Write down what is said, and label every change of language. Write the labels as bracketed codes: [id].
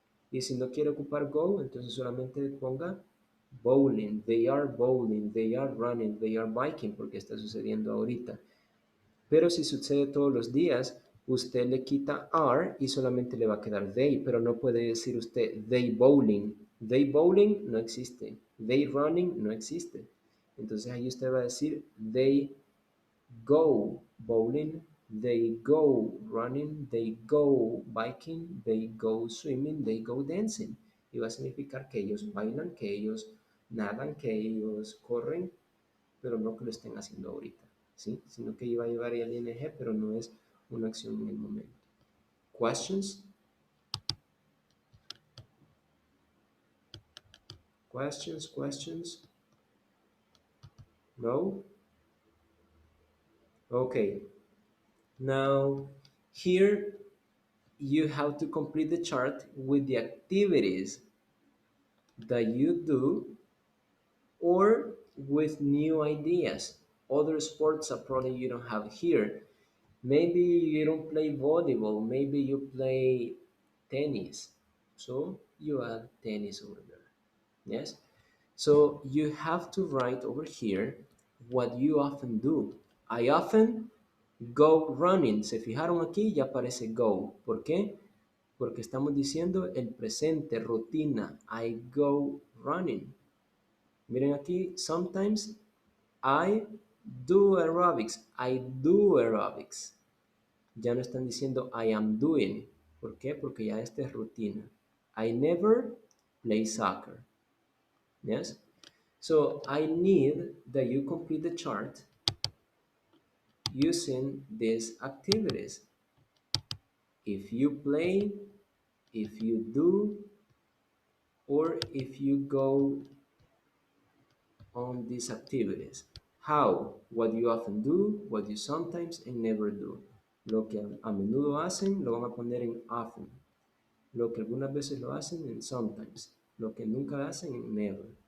[es] Y si no quiere ocupar go, entonces solamente ponga [en] bowling, they are running, they are biking, [es] porque está sucediendo ahorita. Pero si sucede todos los días, usted le quita are y solamente le va a quedar they, pero no puede decir usted [en] they bowling. They bowling [es] no existe. [en] They running [es] no existe. Entonces ahí usted va a decir [en] they go bowling, they go running, they go biking, they go swimming, they go dancing. [es] Y va a significar que ellos bailan, que ellos nadan, que ellos corren, pero no que lo estén haciendo ahorita, ¿sí? Sino que iba a llevar el ing, pero no es una acción en el momento. [en] Questions? Questions? No? Okay. Now, here you have to complete the chart with the activities that you do or with new ideas. Other sports are probably you don't have here. Maybe you don't play volleyball, maybe you play tennis. So you add tennis over there. Yes? So you have to write over here what you often do. I often go running. [es] Se fijaron aquí, ya aparece go. ¿Por qué? Porque estamos diciendo el presente, rutina. [en] I go running. [es] Miren aquí, [en] sometimes I do aerobics. I do aerobics. [es] Ya no están diciendo [en] I am doing. [es] ¿Por qué? Porque ya esta es rutina. [en] I never play soccer. Yes? So I need that you complete the chart using these activities. If you play, if you do, or if you go on these activities. How, what you often do, what you sometimes and never do. [es] Lo que a menudo hacen lo van a poner en often. Lo que algunas veces lo hacen en sometimes. Lo que nunca hacen en never.